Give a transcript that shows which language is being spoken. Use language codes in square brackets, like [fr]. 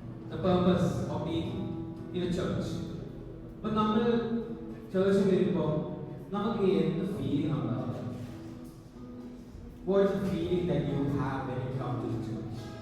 [en] The purpose of being in a church. [ml] അപ്പോൾ നമ്മൾ ചേർച്ചിൽ വരുമ്പോൾ നമുക്ക് എന്ത് ഫീലിംഗ് ഉണ്ടാവും? [en] What is the feeling that you have when you come to the church?